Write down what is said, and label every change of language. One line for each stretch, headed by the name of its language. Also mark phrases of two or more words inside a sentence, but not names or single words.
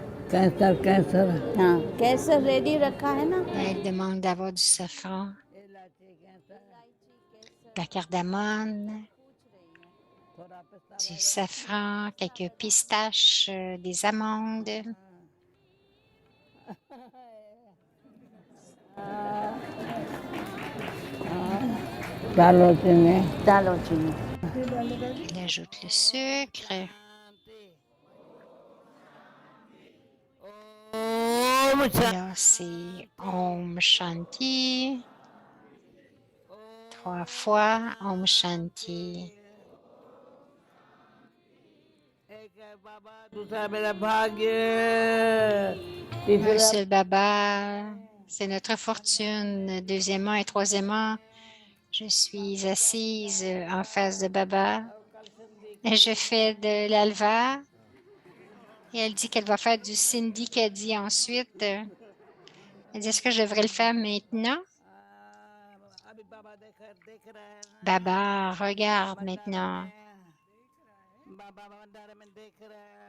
Hindi: कैंसर कैंसर हाँ कैसर रेडी रखा है ना
French: Elle demande d'avoir du safran, de la cardamone, du safran, quelques pistaches, des amandes.
Hindi: डालो चीनी डालो चीनी
French: Elle ajoute le sucre. Là, c'est
Hindi: ओम शांति.
French: 3 fois
Hindi: ओम शांति. दूसरा मेरा भाग्य
French: Un seul Baba, c'est notre fortune. Deuxièmement et troisièmement, je suis assise en face de Baba et je fais de l'alva. Et elle dit qu'elle va faire du Cindy ensuite. Elle dit, est-ce que je devrais le faire maintenant?
Hindi: अभी बाबा देख रहे हैं ना
French: Baba, regarde maintenant.
Hindi: बाबा भंडारे में देख रहे हैं